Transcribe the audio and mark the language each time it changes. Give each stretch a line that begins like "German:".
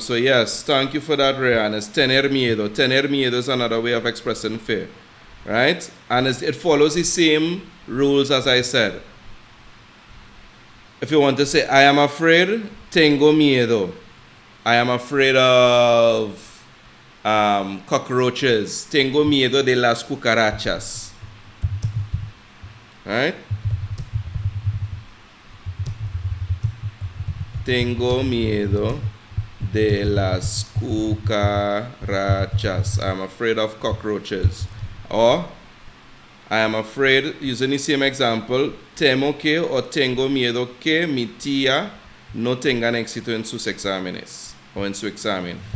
English: So yes, thank you for that, Rayan. It's tener miedo. Tener miedo is another way of expressing fear, right? And it follows the same rules as I said. If you want to say, I am afraid,
Spanish: tengo miedo.
English: I am afraid of cockroaches.
Spanish: Tengo miedo de las cucarachas. Right? Tengo miedo de las cucarachas.
English: I'm afraid of cockroaches. Or, I am afraid, using the same example,
Spanish: temo que o tengo miedo que mi tía no tenga éxito en sus exámenes o en su examen.